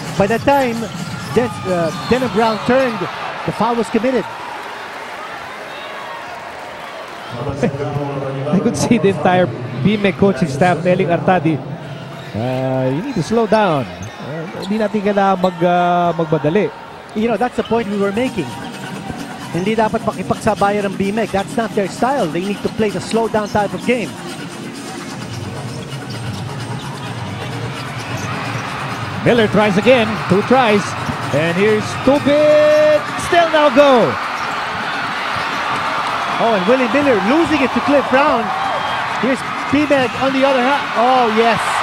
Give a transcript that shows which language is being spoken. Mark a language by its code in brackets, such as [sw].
[en] By the time Denham Brown turned, the foul was committed. I could see the entire BMEG coaching staff telling Artadi, you need to slow down. [tl] Hindi natin kailangan magmadali. [en] You know, that's the point we were making. [tl] Hindi dapat makipagsabayan ng BMEG. [en] That's not their style. They need to play the slow down type of game. Miller tries again. 2 tries. And here's Tubit. Still no go. Oh, and Willie Miller losing it to Cliff Brown. Here's BMEG on the other hand. Oh, yes.